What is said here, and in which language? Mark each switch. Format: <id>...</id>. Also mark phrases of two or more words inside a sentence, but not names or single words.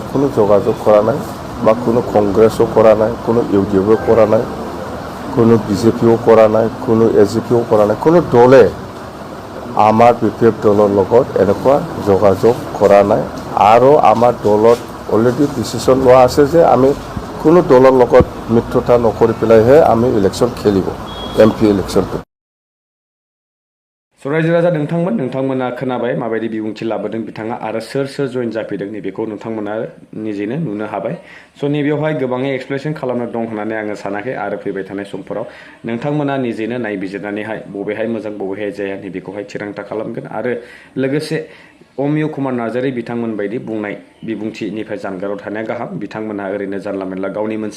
<as>কোনো যোগাযোগ কৰা নাই বা কোনো কংগ্ৰেছো কৰা নাই কোনো UDFও কৰা নাই কোনো BJPও কৰা নাই কোনো AGPও কৰা নাই কোনো দলে আমাৰ BPF দলৰ লগত এনেকুৱা যোগাযোগ কৰা নাই আৰু আমাৰ দলত অলৰেডি ডিচিশ্যন লোৱা আছে যে আমি কোনো দলৰ লগত মিত্ৰতা নকৰি পেলাইহে আমি ইলেকশ্যন খেলিব MP ইলেকশ্যনটো</as> <brx>रायजो राजा नोंथांमोना खोनाबाय माबायदि बिबुंथि लाबोदों बिथाङा आरो सोर जइन जाफैदों नैबेखौ नोंथांमोना निजेनो नुनो हाबाय स' नैबेयावहाय गोबाङै एक्सप्लेनेसन खालामनो दं होननानै आङो सानाखै आरो फैबाय थानाय समफोराव नोंथांमोना निजेनो नायबिजिरनानैहाय बबेहाय मोजां बबेहाय जाया नैबेखौहाय थिरांथा खालामगोन आरो लोगोसे अमिय कुमार नार्जारी बिथांमोन बायदि बुंनाय बिबुंथिनिफ्राय जानगाराव थानाया गाहाम बिथांमोनहा ओरैनो जानला मेनला गावनि मोनसे</brx>